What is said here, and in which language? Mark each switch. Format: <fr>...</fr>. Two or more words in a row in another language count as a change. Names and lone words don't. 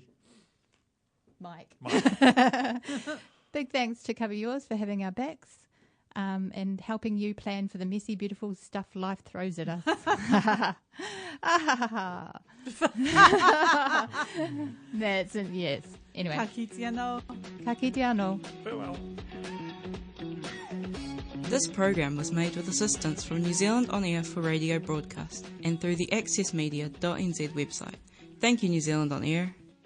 <en>Mike. Big thanks to Cover Yours for having our backs. And helping you plan for the messy, beautiful stuff life throws at us. That's it, yes. Anyway.</en> <mi>Ka kite anō. Ka kite anō.</mi> <en>Farewell. This program was made with assistance from New Zealand On Air for radio broadcast and through the accessmedia.nz website. Thank you, New Zealand On Air.</en>